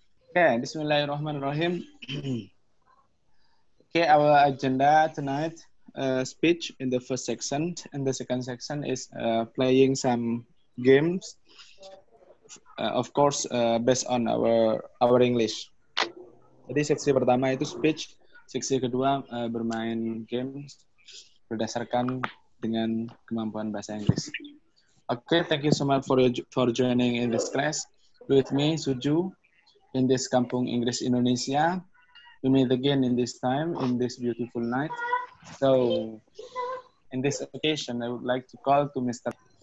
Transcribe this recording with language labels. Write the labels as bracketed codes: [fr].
[en] Okay, Bismillahirrahmanirrahim. Okay, our agenda tonight, speech in the first section, and the second section is playing some games, of course, based on our English. [id] Jadi seksi pertama itu speech, seksi kedua bermain games berdasarkan dengan kemampuan bahasa Inggris. [en] Okay, thank you so much for joining in this class with me, Suju, in this Kampung English Indonesia. We meet again in this time, in this beautiful night. So, in this occasion, I would like to call to Mr.